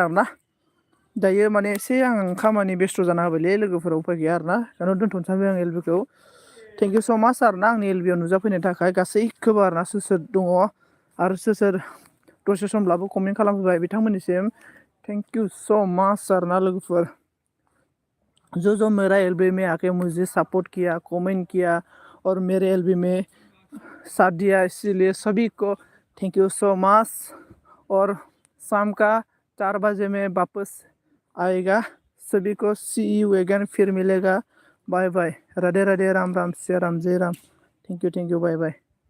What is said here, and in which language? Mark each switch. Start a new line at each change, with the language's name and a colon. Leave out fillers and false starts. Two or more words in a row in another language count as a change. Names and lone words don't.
Bodo: आरोना दायो माने एसे आं खामानि बेस्थ' जाना होबायलै लोगोफोरा उफाय गैया आरोना दानो दोनथ'नो सानबाय आं एलबिखौ
English: thank you so much
Bodo: आरोना आंनि एलबिआव नुजाफैनायनि थाखाय गासैखौबो आरोना सोर सोर दङ आरो सोर सोर दसे समब्लाबो कमेन्ट खालामफैबाय बिथांमोननिसिम
English: thank you so much
Bodo: आरोना लोगोफोर
Hindi: जो मेरा एलबी में आके मुझे सपोर्ट किया कमेंट किया और मेरे एलबी में साथ दिया इसीलिए सभी को
English: thank you so much
Hindi: और शाम का 4 बजे में वापस आएगा सभी को
English: see you again
Hindi: फिर मिलेगा
English: bye bye
Hindi: राधे राधे राम राम सिया राम जय राम
English: thank you bye bye